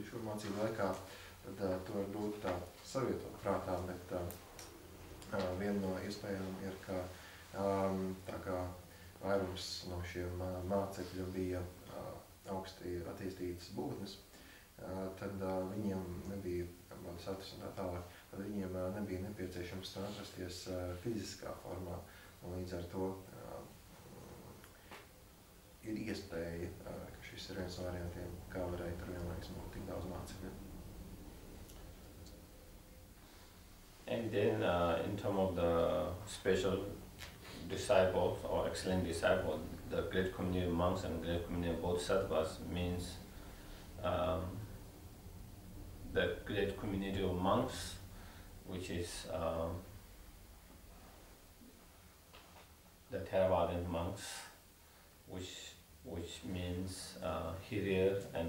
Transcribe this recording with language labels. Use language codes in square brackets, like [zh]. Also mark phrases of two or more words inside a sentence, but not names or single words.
[lv] šo mācību laikā, tad to var grūti tā savietot prātā, bet viena no iespējām ir, ka tā kā vairums no šiem mācekļu bija augsti attīstītas būtnes, tad viņiem nebija bodhisattvas un tā tālāk, tad viņiem nebija nepieciešams atrasties fiziskā formā, un līdz ar to ir iespēja, ka šis ir viens no variantiem, kā varēja tur vienlaikus būt tik daudz mācekļu. [en] And then in terms of the special disciples or excellent disciples, the great community of monks and great community of bodhisattvas means the great community of monks, which is the Theravadan monks, which means Hiriya and